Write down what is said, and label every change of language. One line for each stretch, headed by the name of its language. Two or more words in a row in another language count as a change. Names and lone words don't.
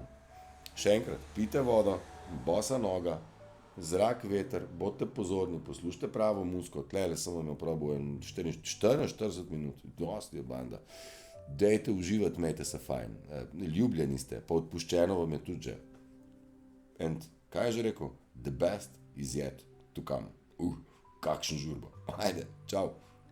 Slovenian: Še enkrat, pijte vodo, bosa noga, zrak, veter, bodite pozorni, poslušajte pravo muziko. Tlele sem vam jo probal 44 minut, dosti je banda. Dejte uživati, imejte se fajn. Ljubljeni ste, pa odpuščeno vam je tudi že. And kaj je že rekel?
English: The best is yet to come.
Slovenian: Kakšen žurbo. Ajde, čau.